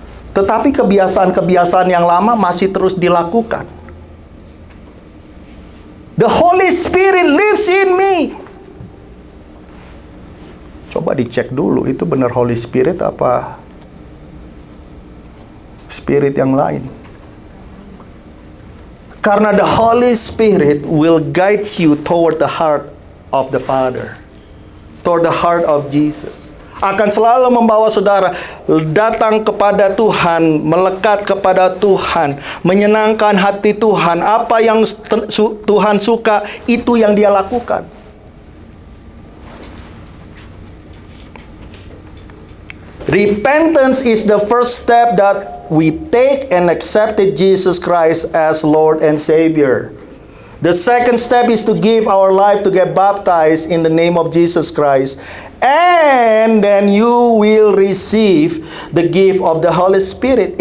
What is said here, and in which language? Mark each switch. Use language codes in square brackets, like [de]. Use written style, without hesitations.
[id] Tetapi kebiasaan-kebiasaan yang lama masih terus dilakukan. [en] The Holy Spirit lives in me. [id] Coba dicek dulu, itu benar Holy Spirit apa Spirit yang lain? Karena [en] the Holy Spirit will guide you toward the heart of the Father, toward the heart of Jesus. [id] Akan selalu membawa saudara datang kepada Tuhan, melekat kepada Tuhan, menyenangkan hati Tuhan. Apa yang Tuhan suka, itu yang Dia lakukan. [en] Repentance is the first step that we take and accepted Jesus Christ as Lord and Savior. The second step is to give our life to get baptized in the name of Jesus Christ. And then you will receive the gift of the Holy Spirit.